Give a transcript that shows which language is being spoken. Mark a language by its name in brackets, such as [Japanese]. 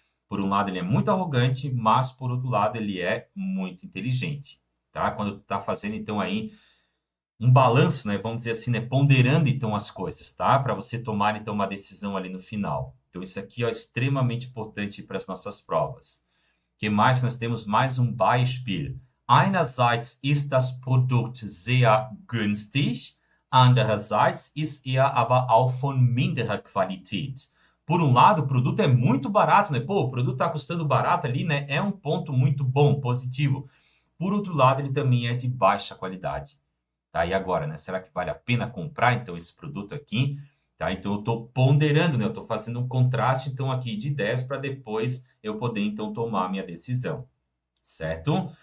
[Portuguese] Por um lado, ele é muito arrogante, mas por outro lado, ele é muito inteligente, tá? Quando tu tá fazendo, então, aí um balanço, né? Vamos dizer assim, né? Ponderando, então, as coisas, tá? Para você tomar, então, uma decisão ali no final. Então, isso aqui é extremamente importante para as nossas provas. O que mais? Nós temos mais um Beispiel. [German] Einerseits ist das Produkt sehr günstig, andererseits ist er aber auch von minderer Qualität. [Portuguese] Por um lado, o produto é muito barato, né? Pô, o produto está custando barato ali, né? É um ponto muito bom, positivo. Por outro lado, ele também é de baixa qualidade. Tá? E agora, né? Será que vale a pena comprar, então, esse produto aqui? Tá? Então, eu estou ponderando, né? Eu estou fazendo um contraste, então, aqui de ideias para depois eu poder, então, tomar a minha decisão. Certo?